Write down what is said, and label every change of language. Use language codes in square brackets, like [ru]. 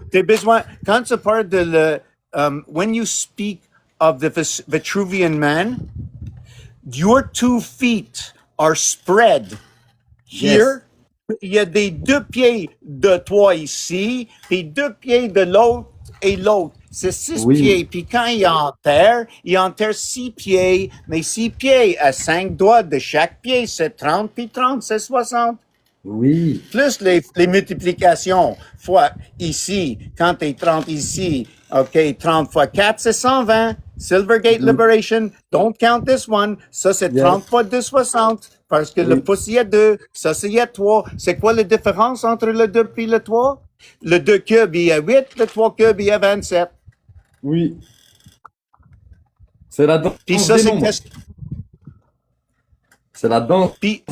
[fr] Tu as besoin, quand tu parles de le, [en] when you speak of the Vitruvian man, your 2 feet are spread here. [fr] Il y a des 2 pieds de toi ici, puis 2 pieds de l'autre et l'autre. C'est 6 Oui. pieds. Puis quand il enterre 6 pieds, mais 6 pieds à 5 doigts de chaque pied, c'est 30 puis 30, c'est 60. Oui. Plus les multiplications fois ici, quand tu es 30 ici, OK, 30 fois 4, c'est 120. [en] Silvergate Liberation, don't count this one. [fr] Ça, c'est 30 fois 2, 60. Parce que le pouce, il y a 2. Ça, c'est il y a 3. C'est quoi la différence entre le 2 et le 3? Le 2 cube, il y a 8. Le 3 cube, il y a 27. Oui. C'est la danse Puis ça, des c'est nombres. C'est la danse Puis